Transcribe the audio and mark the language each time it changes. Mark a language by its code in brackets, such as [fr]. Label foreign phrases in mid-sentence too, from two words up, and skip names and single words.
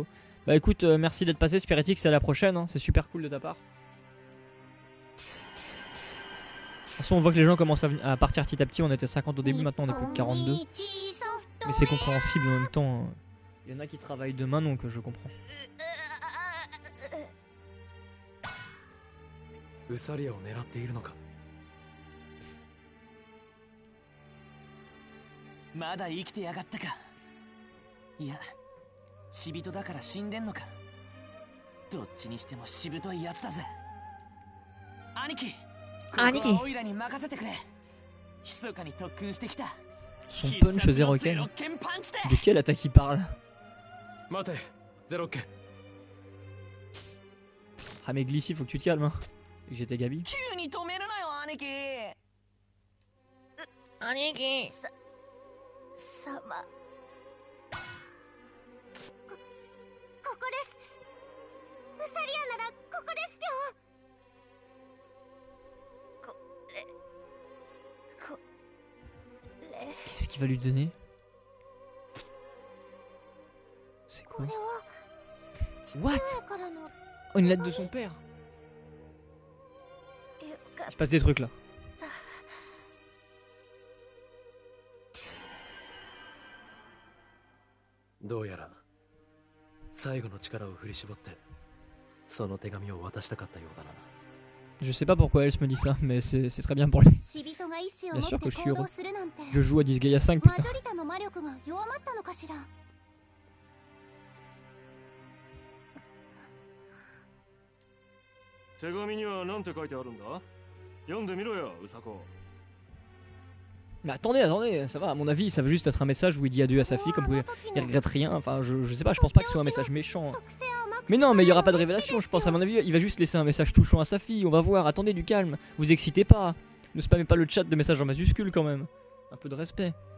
[fr] Bah écoute, merci d'être passé, Spiritix, à la prochaine, hein. C'est super cool de ta part. De toute façon, on voit que les gens commencent à partir petit à petit. On était 50 au début, maintenant on est plus que 42. Mais c'est compréhensible en même temps. Hein. Il y en a qui travaillent demain, donc je comprends. [ja] Usaria を狙っているのか。まだ生きてやがったか。いや、死人だから死んでんのか。どっちにしてもしぶといやつだぜ。兄貴、兄貴、オイラに任せてくれ。密かに特訓してきた。 [fr] Son punch Zero Ken. De quelle attaque il parle? Ah mais Glissy, faut que tu te calmes hein. Et que j'étais Gabi. Aniki. [ja] ここです。ウサリアならここですぴょん。 [fr] Qu'est-ce qu'il va lui donner? C'est quoi? What? Oh, une lettre de son père. Il se passe des trucs là. Je sais pas pourquoi elle me dit ça, mais c'est très bien pour lui. Bien sûr que je suis heureux. Je joue à Disgaea 5, putain. [ja] 手紙には何て書いてあるんだ？読んでみろよ、ウサコ。 [fr] Mais attendez, ça va, à mon avis, ça veut juste être un message où il dit adieu à sa fille, comme quoi il regrette rien, enfin je sais pas, je pense pas que ce soit un message méchant. Mais non, mais il y aura pas de révélation, je pense, à mon avis, il va juste laisser un message touchant à sa fille, on va voir, attendez, du calme, vous excitez pas, ne spammez pas le chat de messages en majuscules quand même, un peu de respect.